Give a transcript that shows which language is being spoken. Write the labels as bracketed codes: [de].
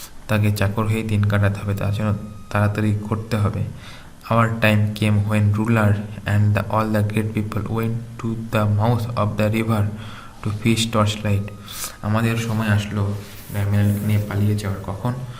[bn] তাকে চাকর হয়ে দিন কাটাতে হবে, তার জন্য তাড়াতাড়ি করতে হবে। [en] Our time came when ruler and all the great people went to the mouth of the river to fish torchlight. [bn] আমাদের সময় আসলো ড্যামিয়েলকে নিয়ে পালিয়ে যাওয়ার। কখন?